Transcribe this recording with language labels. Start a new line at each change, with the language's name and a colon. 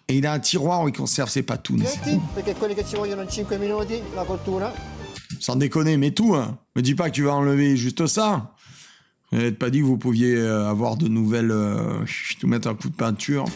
French: Et il a un tiroir où il conserve ses patounes.
Italian: Perché quelli che ci vogliono in 5 minuti, la cottura.
French: Sans déconner, mais tout, hein. Me dis pas que tu vas enlever juste ça. Vous n'avez pas dit que vous pouviez avoir de nouvelles... tout mettre un coup de peinture.